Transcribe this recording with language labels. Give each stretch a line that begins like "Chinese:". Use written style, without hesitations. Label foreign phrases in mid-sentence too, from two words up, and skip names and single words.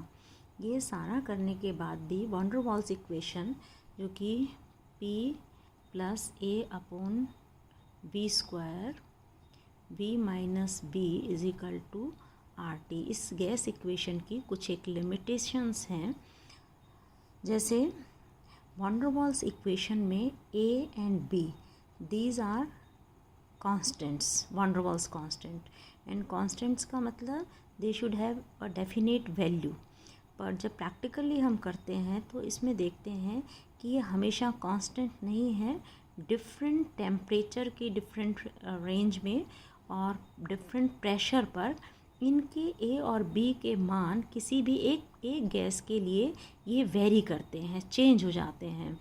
Hindi: ये सारा करने के बाद भी van der Waals इक्वेशन जो कि
English: P plus a upon b square b minus b is equal to R T,
Hindi: इस गैस इक्वेशन की कुछ एक लिमिटेशंस हैं। जैसे van der Waals इक्वेशन में
English: a and b these are constants, van der Waals constant, and constants
Hindi: का मतलब
English: they should have a definite value.
Hindi: पर जब प्रैक्टिकली हम करते हैं तो इसमें देखते हैं कि ये हमेशा कांस्टेंट नहीं है। डिफरेंट टेम्परेचर की डिफरेंट रेंज में और डिफरेंट प्रेशर पर इनके ए और बी के मान किसी भी एक गैस के लिए ये वेरी करते हैं, चेंज हो जाते हैं।